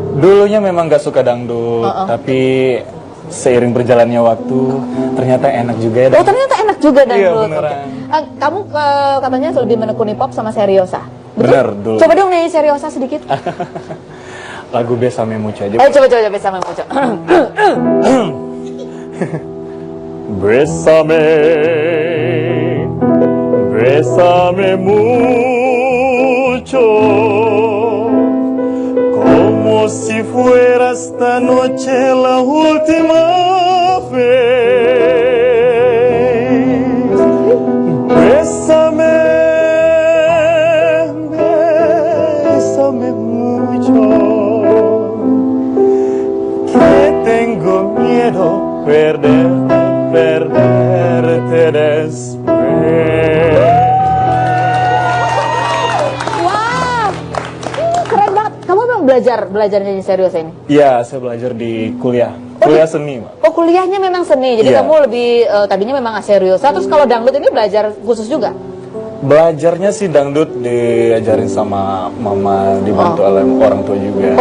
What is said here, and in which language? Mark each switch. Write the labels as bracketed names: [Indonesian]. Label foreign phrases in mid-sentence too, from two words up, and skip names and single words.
[Indonesian] Dulunya memang gak suka dangdut, tapi seiring berjalannya waktu ternyata enak juga ya. Oh ternyata enak juga dangdut. Iya beneran. Kamu katanya lebih menekuni pop sama Seriosa. Betul? Bener dulu. Coba dong nyanyi Seriosa sedikit. Lagu Besame Mucho aja. Ayo coba Besame Mucho. [Spanish] Bésame, bésame mucho, como si fuera esta noche la última vez. Bésame, bésame mucho, que tengo miedo perderte después. [Indonesian] Wah, keren banget. Kamu memang belajar nyanyi serius ini? Iya, saya belajar di kuliah seni, Mbak. Oh, kuliahnya memang seni. Jadi Iya. kamu lebih tadinya memang serius. Terus kalau dangdut ini belajar khusus juga? Belajarnya sih dangdut diajarin sama mama, dibantu oleh orang tua juga.